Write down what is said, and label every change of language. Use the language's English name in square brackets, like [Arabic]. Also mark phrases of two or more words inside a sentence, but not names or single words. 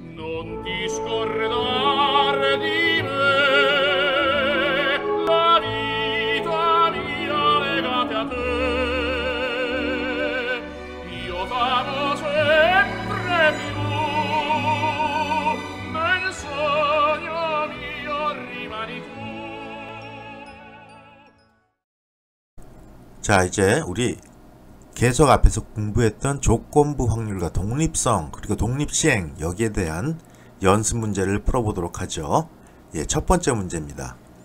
[Italian] Non ti scordar di me, la vita mia legata a te. Io t'amo sempre più, nel sogno mio rimani tu. [Korean] 자, 이제 우리 계속 앞에서 공부했던 조건부 확률과 독립성 그리고 독립시행 여기에 대한 연습 문제를 풀어보도록 하죠. 예, 첫 번째 문제입니다.